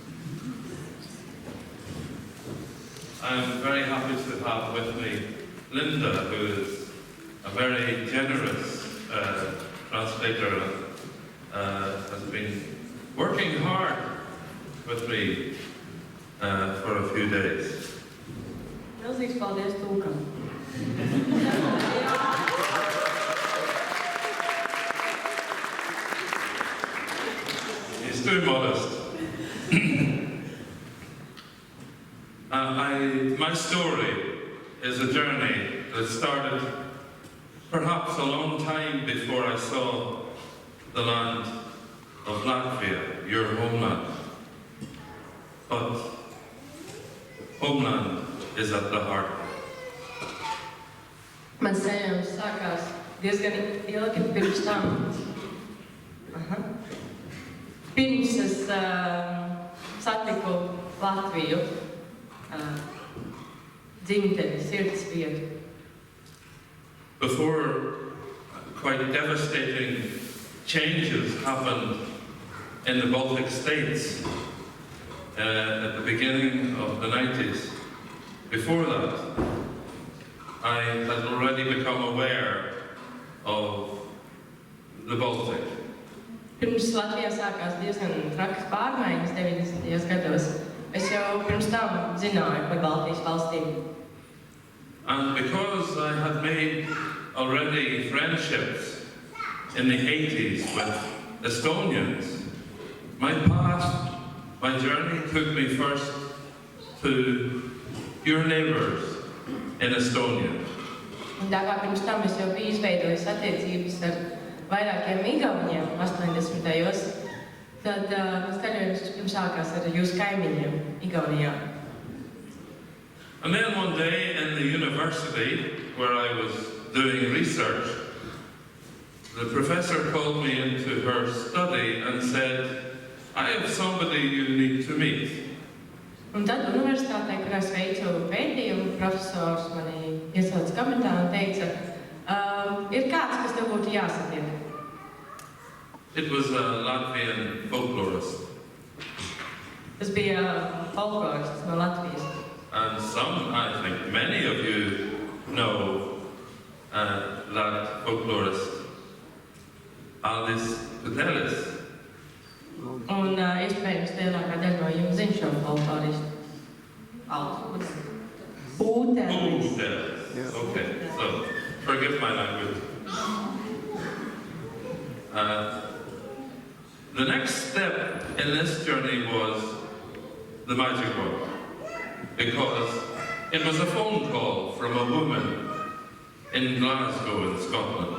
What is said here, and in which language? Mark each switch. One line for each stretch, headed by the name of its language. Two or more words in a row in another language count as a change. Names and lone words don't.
English: I'm very happy to have with me Linda, who is a very generous translator and has been working hard with me for a few days.
Latvian: Milzīgs paldies tūkam.
English: He's too modest. My story is a journey that started perhaps a long time before I saw the land of Latvia, your homeland. But homeland is at the heart.
Latvian: Mans ceļojums sākās diezgan ilgi pirms tam. Pirms es satiku Latviju, dzimteni, sirds vietu.
English: Before quite devastating changes happened in the Baltic states at the beginning of the 90s, before that, I had already become aware of the Baltic.
Latvian: Pirms Latvijā sākās diezgan trakas pārmaiņas 90. gados, es jau pirms tam zināju par Baltijas valstīm.
English: And because I had made already friendships in the 80s with Estonians, my journey took me first to your neighbours in Estonia.
Latvian: Un tā kā pirms tam es jau biju izveidojis attiecības ar vairākiem igauniem 80. gados, tad mans ceļojums pirms sākās ar jūsu kaimiņiem Igaunijā.
English: And then one day in the university where I was doing research, the professor called me into her study and said, I have somebody you need to meet.
Latvian: Un tad universitātē, kur es veicu pētījumu, profesors mani iesauca kabinetā un teica, ir kāds, kas tev būtu jāsatiek.
English: It was a Latvian folklorist.
Latvian: Tas bija folklorists no Latvijas.
English: And some, I think, many of you know that folklorist, Aldis Putelis.
Latvian: Un iespējams lielākā daļa no jums zina šo folkloristu. Aldis Putelis. Putelis.
English: Okay, so forgive my language. The next step in this journey was the magic word, because it was a phone call from a woman in Glasgow in Scotland.